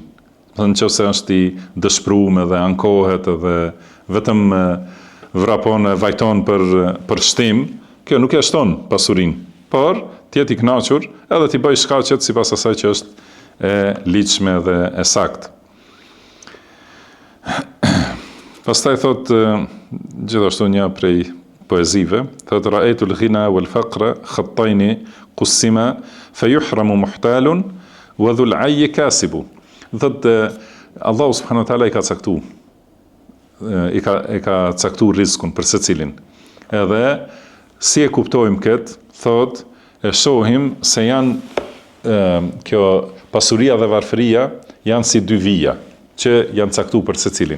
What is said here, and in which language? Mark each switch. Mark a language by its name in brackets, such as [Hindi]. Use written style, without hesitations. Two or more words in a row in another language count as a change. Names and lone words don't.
[Albanian] Në qëse është i dëshpruar dhe ankohet dhe vetëm vrapon e vajton për shtim, kjo nuk e shton pasurinë, por t'jeti i kënaqur edhe t'i bëj shkaqet sipas asaj që është e ligjshme dhe e saktë. Pastaj thot gjithashtu një prej poezive, thot [Arabic] رأيت الغنى والفقر خطين قسما فيحرم محتال وذو العي كاسب. [Albanian] Thotë Allahu [Arabic] سبحانه وتعالى [Albanian] i ka caktuar rrezikun për secilin. Edhe si e kuptojmë këtë, thotë e shohim se janë kjo pasuria dhe varfëria janë si 2 vija që janë caktuar për secilin.